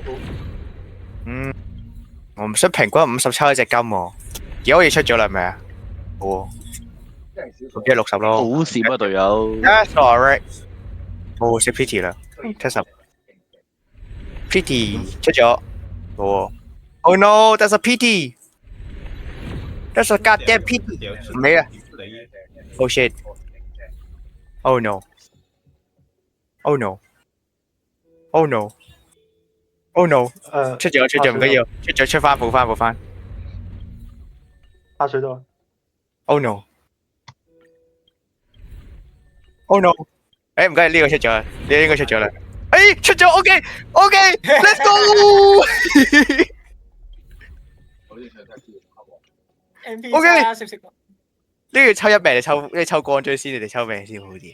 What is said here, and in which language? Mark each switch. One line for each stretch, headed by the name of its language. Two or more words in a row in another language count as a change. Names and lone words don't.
Cantonese: 我唔想平均50抽一隻金喎，幾可以出咗啦，係咪啊？好喎，咁即係60咯。好閃啊隊友。 Sorry， 我識 Pity 啦，70。Pity 出咗，好喎。
English: Oh no, that's a pity. That's a goddamn pity.
Cantonese: 唔理啊。
English: Oh shit. Oh no. Oh no. Oh no. Oh no.
Cantonese: 出咗唔緊要，出翻補翻。下水道。
English: Oh no. Oh no.
Cantonese: 誒唔緊要，呢個出咗，呢個應該出咗啦。誒出咗 ，OK，
English: Let's go。
Cantonese: OK， 呢個抽一命，你抽光追先，你哋抽命先好啲。